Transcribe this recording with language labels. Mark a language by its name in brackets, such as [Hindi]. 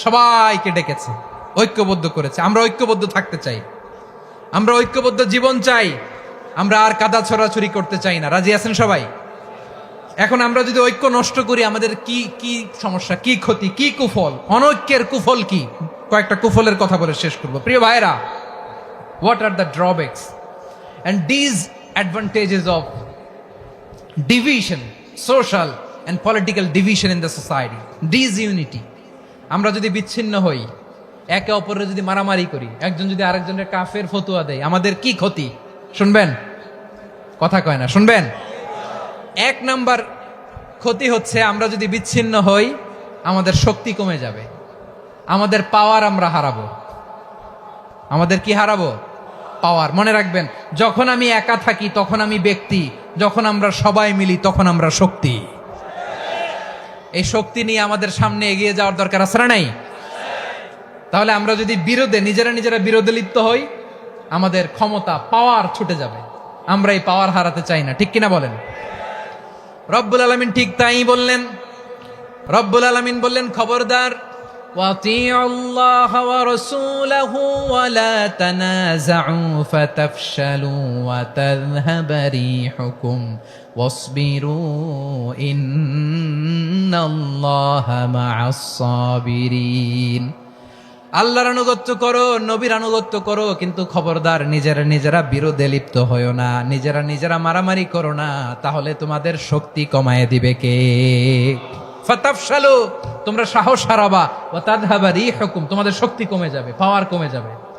[Bangla] সবাইকে ডেকেছে, ঐক্যবদ্ধ করেছে। আমরা ঐক্যবদ্ধ থাকতে চাই, আমরা ঐক্যবদ্ধ জীবন চাই, আমরা আর কাদা ছড়াছড়ি করতে চাই না। রাজি আছেন সবাই? এখন আমরা যদি ঐক্য নষ্ট করি আমাদের কি কি সমস্যা, কি ক্ষতি, কি কুফল? অনৈক্যের কুফল কি? কয়েকটা কুফলের কথা বলে শেষ করবো। প্রিয় ভাইরা, [English] What are the drawbacks and disadvantages of division, social and political division in the society, disunity? [Bangla] আমরা যদি বিচ্ছিন্ন হই, একে অপরের যদি মারামারি করি, একজন যদি আরেকজনের কাফের ফতোয়া দেয়, আমাদের কি ক্ষতি? শুনবেন? কথা কয় না, শুনবেন? এক নাম্বার ক্ষতি হচ্ছে আমরা যদি বিচ্ছিন্ন হই আমাদের শক্তি কমে যাবে, আমাদের পাওয়ার আমরা হারাবো। আমাদের কি হারাবো? পাওয়ার। মনে রাখবেন, যখন আমি একা থাকি তখন আমি ব্যক্তি, যখন আমরা সবাই মিলি তখন আমরা শক্তি। এই শক্তি নিয়ে আমাদের সামনে এগিয়ে যাওয়ার দরকার আছে না নাই? তাহলে আমরা যদি নিজেরা বিরোধে লিপ্ত হই আমাদের ক্ষমতা, পাওয়ার ছুটে যাবে। আমরা এই পাওয়ার হারাতে চাই না, ঠিক কিনা বলেন? রব্বুল আলামিন ঠিক তাই বললেন। রব্বুল আলামিন বললেন খবরদার, [Arabic] وَأَطِيعُوا اللَّهَ وَرَسُولَهُ وَلَا تَنَازَعُوا فَتَفْشَلُوا وَتَذْهَبَ رِيحُكُمْ وَاصْبِرُوا إِنَّ اللَّهَ مَعَ الصَّابِرِينَ। [Bangla] আল্লাহর আনুগত্য করো, নবীর আনুগত্য করো, কিন্তু খবরদার নিজেরা নিজেরা বিরোধে লিপ্ত হইও না, নিজেরা নিজেরা মারামারি করো না, তাহলে তোমাদের শক্তি কমায় দিবে কে? [Arabic] ফাতাফশালু, [Bangla] তোমরা সাহস হারাবা, [Arabic] ওয়া তাযহাবা রিহুকুম, [Bangla] তোমাদের শক্তি কমে যাবে, পাওয়ার কমে যাবে।